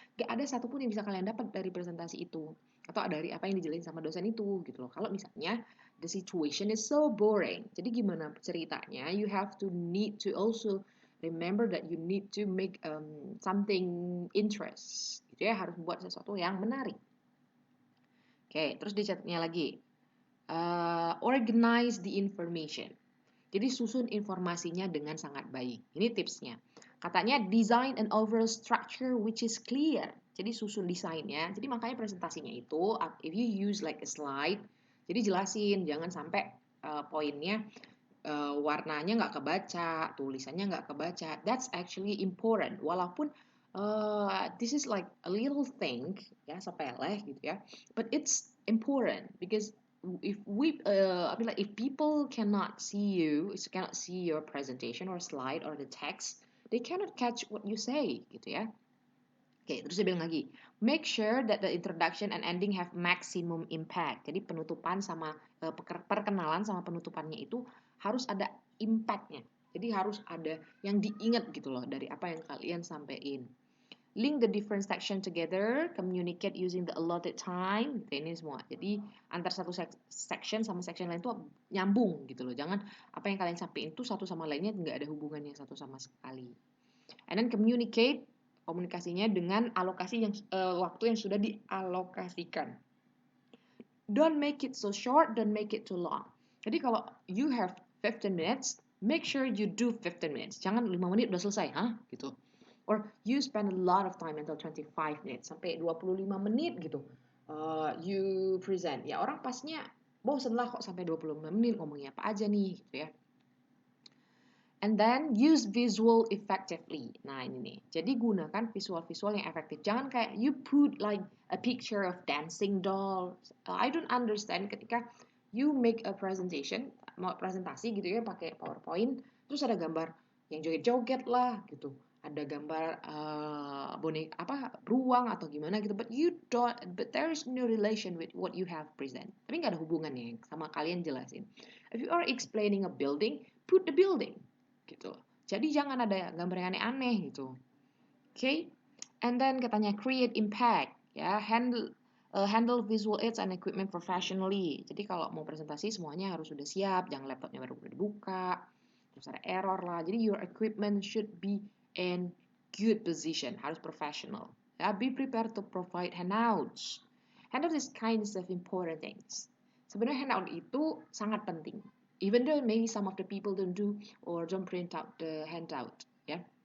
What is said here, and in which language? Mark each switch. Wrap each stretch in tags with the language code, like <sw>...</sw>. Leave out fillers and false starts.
<id>Gak ada satupun yang bisa kalian dapat dari presentasi itu atau dari apa yang dijelasin sama dosen itu gitu loh. Kalau misalnya</id> <en>the situation is so boring,</en> <id>jadi gimana ceritanya?</id> <en>You have to need to also remember that you need to make something interest gitu ya,</en> <id>harus buat sesuatu yang menarik. Oke, terus dicatatnya lagi,</id> <en>organize the information.</en> <id>Jadi susun informasinya dengan sangat baik. Ini tipsnya. Katanya</id> <en>design an overall structure which is clear.</en> <id>Jadi susun desainnya. Jadi makanya presentasinya itu,</id> <en>if you use like a slide,</en> <id>jadi jelasin, jangan sampai poinnya warnanya nggak kebaca, tulisannya nggak kebaca.</id> <en>That's actually important.</en> <id>Walaupun</id> <en>this is like a little thing,</en> <id>ya sepele gitu ya,</id> <en>but it's important because I mean like if people cannot see your presentation or slide or the text, they cannot catch what you say gitu ya.</en> <id>Oke, terus dia bilang lagi,</id> <en>make sure that the introduction and ending have maximum impact.</en> <id>Jadi penutupan sama perkenalan sama penutupannya itu harus ada impact-nya. Jadi harus ada yang diingat gitu loh dari apa yang kalian sampaikan.</id> <en>Link the different section together, communicate using the allotted time.</en> <id>Ini semua. Jadi antar satu section sama section lain itu nyambung gitu loh. Jangan apa yang kalian sampaikan itu satu sama lainnya nggak ada hubungannya satu sama sekali.</id> <en>And then communicate,</en> <id>komunikasinya dengan alokasi yang waktu yang sudah dialokasikan.</id> <en>Don't make it so short, don't make it too long.</en> <id>Jadi kalau</id> <en>you have 15 minutes, make sure you do 15 minutes.</en> <id>Jangan 5 menit udah selesai, gitu.</id> <en>Or you spend a lot of time until 25 minutes,</en> <id>sampai 25 menit gitu.</id> <en>You present.</en> <id>Ya orang pastinya bosen lah kok sampai 25 menit ngomongnya apa aja nih gitu ya.</id> <en>And then use visual effectively.</en> <id>Nah ini nih. Jadi gunakan visual-visual yang efektif. Jangan kayak</id> <en>you put like a picture of dancing doll. I don't understand</en> <id>ketika</id> <en>you make a presentation,</en> <id>mau presentasi gitu ya pakai PowerPoint, terus ada gambar yang joget-joget lah gitu. Ada gambar boneka apa beruang atau gimana gitu.</id> <en>But there is no relation with what you have present.</en> <id>Tapi nggak ada hubungannya sama kalian jelasin.</id> <en>If you are explaining a building, put the building.</en> <id>Gitu. Jadi jangan ada gambar yang aneh-aneh gitu. Okay?</id> <en>And then</en> <id>katanya</id> <en>create impact, ya, handle visual aids and equipment professionally.</en> <id>Jadi kalau mau presentasi semuanya harus sudah siap, jangan laptopnya baru dibuka, terus ada error lah.</id> <en>Jadi your equipment should be in good position,</en> <id>harus professional.</id> <en>Ya, be prepared to provide handouts. Handle these kinds of important things.</en> <id>Sebenarnya handout itu sangat penting.</id> <en>Even though maybe some of the people don't do or don't print out the handout,</en> <id>ya.</id>